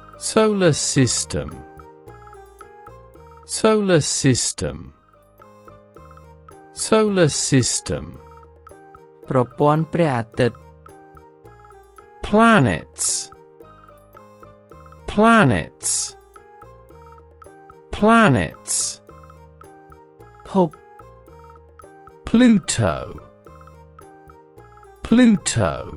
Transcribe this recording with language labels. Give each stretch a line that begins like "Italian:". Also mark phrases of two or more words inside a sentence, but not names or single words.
English: Solar system. Solar system. Solar system.
Khmer: ប្រព័ន្ធព្រះអាទិត្យ
English: Planets. Planets. Planets.
Khmer: ភព
English: Pluto. Pluto.